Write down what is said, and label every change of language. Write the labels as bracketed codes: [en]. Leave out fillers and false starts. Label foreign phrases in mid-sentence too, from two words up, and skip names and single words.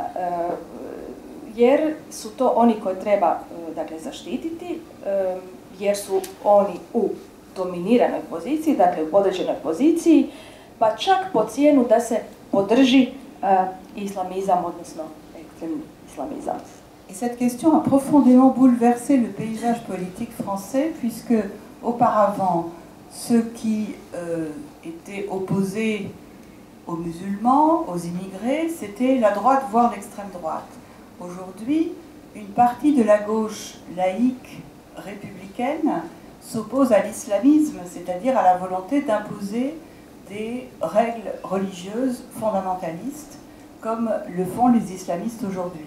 [hr] Jer su to oni koje treba dakle, zaštititi, jer su oni u dominiranoj poziciji, dakle u podređenoj poziciji, pa čak po cijenu da se podrži islamizam, odnosno ekstremni islamizam. [fr] Et cette question a profondément bouleversé le paysage politique français, puisque auparavant, ceux qui étaient opposés aux musulmans, aux immigrés, c'était la droite, voire l'extrême droite. Aujourd'hui, une partie de la gauche laïque républicaine s'oppose à l'islamisme, c'est-à-dire à la volonté d'imposer des règles religieuses fondamentalistes, comme le font les islamistes aujourd'hui.